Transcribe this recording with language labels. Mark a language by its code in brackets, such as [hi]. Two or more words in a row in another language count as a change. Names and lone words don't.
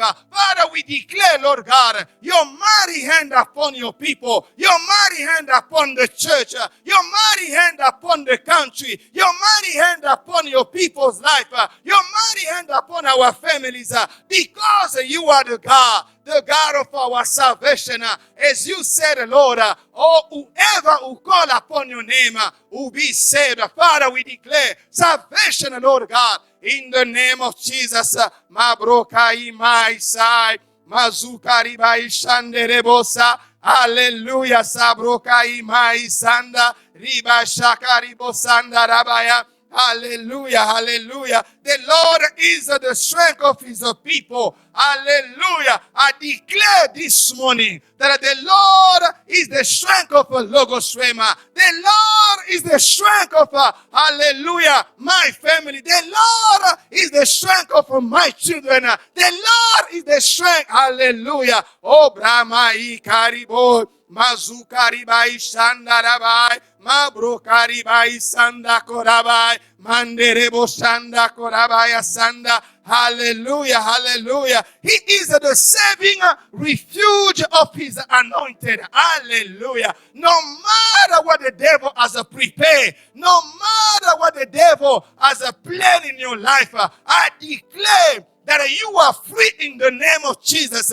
[en] Father, we declare, Lord God, your mighty hand upon your people, your mighty hand upon the church, your mighty hand upon the country, your mighty hand upon your people's life, your mighty hand upon our families, because you are the God of our salvation. As you said, Lord, whoever who call upon your name will be saved. Father, we declare salvation, Lord God, in the name of Jesus. Mabrokai maisai, mazukari baishanderebosa. Hallelujah. Sabrokai maisanda, riba shakari bosanda rabaya. Hallelujah, hallelujah. The Lord is the strength of his people. Hallelujah. I declare this morning that the Lord is the strength of Logos Rhema. The Lord is the strength of, hallelujah, my family. The Lord is the strength of my children. The Lord is the strength. Hallelujah. Oh, Brahma Ikaribo. Mazukaribai Shandarabai, Mabrokaribai Sanda Korabai, Manderebo Shanda Korabaya Sanda. Hallelujah, hallelujah. He is the saving refuge of his anointed. Hallelujah. No matter what the devil has prepared, no matter what the devil has planned in your life, I declare that you are free in the name of Jesus.